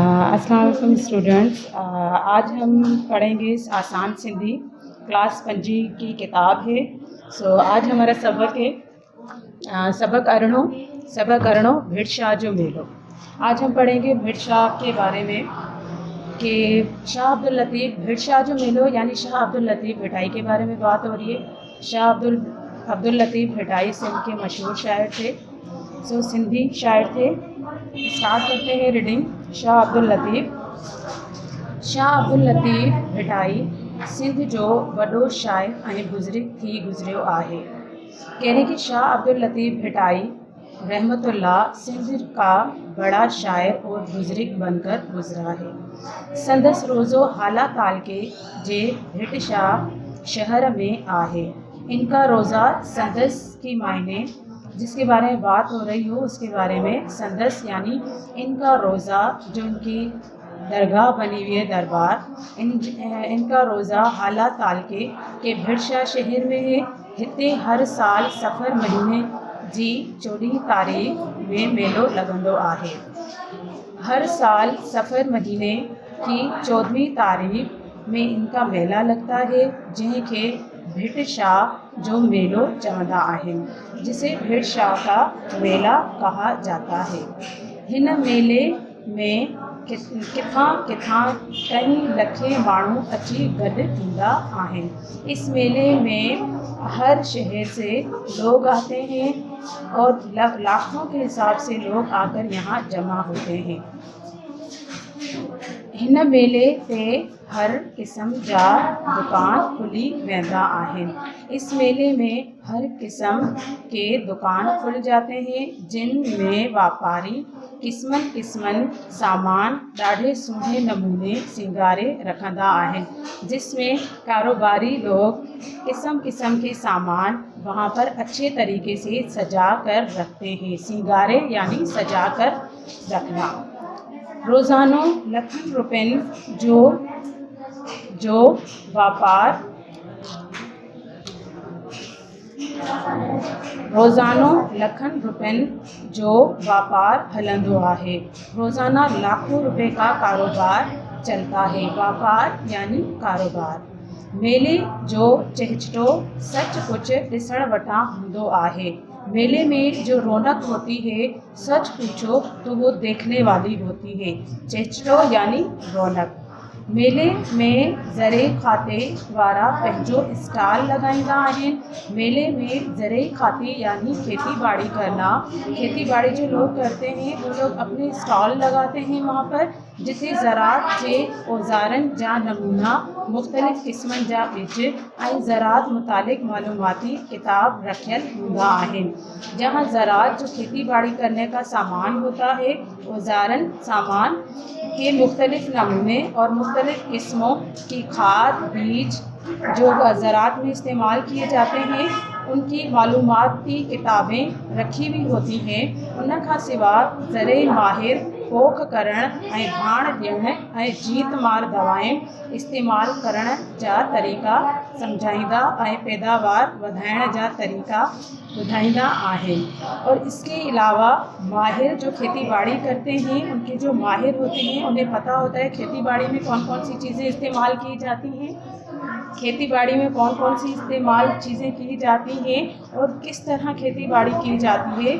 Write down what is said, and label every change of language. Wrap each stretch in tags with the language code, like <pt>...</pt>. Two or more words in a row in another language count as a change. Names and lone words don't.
<ur>السلام علیکم اسٹوڈنٹس۔ آج ہم پڑھیں گے آسان سندھی کلاس 5 کی کتاب ہے. آج ہمارا سبق ہے سبق ارنو بھڑشاہ جو میلو. آج ہم پڑھیں گے بھڑشاہ کے بارے میں کہ شاہ عبد اللطیف بھڑشاہ جو میلو یعنی شاہ عبد اللطیف بھٹائی کے بارے میں بات ہو رہی ہے. شاہ عبد اللطیف بھٹائی سندھ کے مشہور شاعر تھے. سندھی شاعر تھے. اسٹارٹ کرتے ہیں ریڈنگ.</ur> <sd>शाह अब्दुल लतीफ़ भिटाई सिंध जो वॾो शाइर ऐं बुज़ुर्ग थी गुज़रियो आहे।</sd> <ur>کہنے کہ شاہ عبد اللطیف بھٹائی رحمۃ اللہ سندھ کا بڑا شاعر اور بزرگ بن کر گزرا ہے.</ur> <sd>संदस रोज़ो हाला तालके जे भिटशाह शहर में आहे।</sd> <ur>ان کا روضہ سندس کی معنی جس کے بارے میں بات ہو رہی ہو اس کے بارے میں سندس یعنی ان کا روضہ جو ان کی درگاہ بنی ہوئی ہے دربار. ان کا روضہ ہالا تعلقے کے بھڑشاہ شہر میں ہے.</ur> <sd>हिते हर साल सफ़र महीने जी 14 तारीख़ में मेलो लगंदो आहे।</sd> <ur>ہر سال صفر مہینے کی 14ویں تاریخ میں ان کا میلہ لگتا ہے</ur> <sd>जंहिंखे भिड़शाह जो मेलो चवंदा आहिनि,</sd> <ur>جسے بھڑشاہ کا میلہ کہا جاتا ہے.</ur> <sd>हिन मेले में किथां किथां कई लखे माण्हू अची गॾु थींदा आहिनि।</sd> <ur>اس میلے میں ہر شہر سے لوگ آتے ہیں اور لاکھوں کے حساب سے لوگ آ کر یہاں جمع ہوتے ہیں.</ur> <sd>हिन मेले पे हर किस्म जा दुकान खुली वेंदा आहिनि।</sd> <ur>اس میلے میں ہر قسم کے دکان کھل جاتے ہیں جن میں</ur> <sd>वापारी किस्मन सामान ॾाढे सुहिणे नमूने सिंगारे रखंदा आहिनि,</sd> <ur>جس میں کاروباری لوگ قسم کے سامان وہاں پر اچھے طریقے سے سجا کر رکھتے ہیں. سنگارے یعنی سجا کر رکھنا.</ur> <sd>रोज़ानो लखन रुपयन जो व्यापार रोज़ानो लखन रुपयन जो व्यापार हलंदो आहे।</sd> <ur>روزانہ لاکھوں روپے کا کاروبار چلتا ہے. ویاپار یعنی کاروبار.</ur> <sd>मेले जो चहचटो सचमुच ॾिसण वटां हूंदो आहे।</sd> <ur>میلے میں جو رونق ہوتی ہے سچ پوچھو تو وہ دیکھنے والی ہوتی ہے. چہچٹو یعنی رونق.</ur> <sd>मेले में ज़रे खाते वारा पंहिंजो स्टॉल लगाईंदा आहिनि।</sd> <ur>میلے میں ذرے کھاتے یعنی کھیتی باڑی کرنا. کھیتی باڑی جو لوگ کرتے ہیں وہ لوگ اپنے اسٹال لگاتے ہیں وہاں پر,</ur> <sd>जिथे ज़रात जे औज़ारनि जा नमूना मुख़्तलिफ़ क़िस्मनि जा ॿिज ऐं ज़रात मुतालिक़ मालूमाती किताब रखियल हूंदा आहिनि।</sd> <ur>جہاں زراعت جو کھیتی باڑی کرنے کا سامان ہوتا ہے، اوزارن سامان کے مختلف نمونے اور مختلف قسموں کی کھاد بیج جو زراعت میں استعمال کیے جاتے ہیں ان کی معلوماتی کتابیں رکھی ہوئی ہوتی ہیں.</ur> <sd>उन खां सिवा ज़रे माहिर पोख करण ऐं भाण ॾियण ऐं जीत मार दवाएं इस्तेमाल करण जा तरीक़ा सम्झाईंदा ऐं पैदावार वधाइण जा तरीक़ा ॿुधाईंदा आहिनि।</sd> <ur>اور اس کے علاوہ ماہر جو کھیتی باڑی کرتے ہیں ان کے جو ماہر ہوتے ہیں انہیں پتہ ہوتا ہے کھیتی باڑی میں کون کون سی چیزیں استعمال کی جاتی ہیں، کھیتی باڑی میں کون کون سی چیزیں کی جاتی ہیں اور کس طرح کھیتی باڑی کی جاتی ہے.</ur>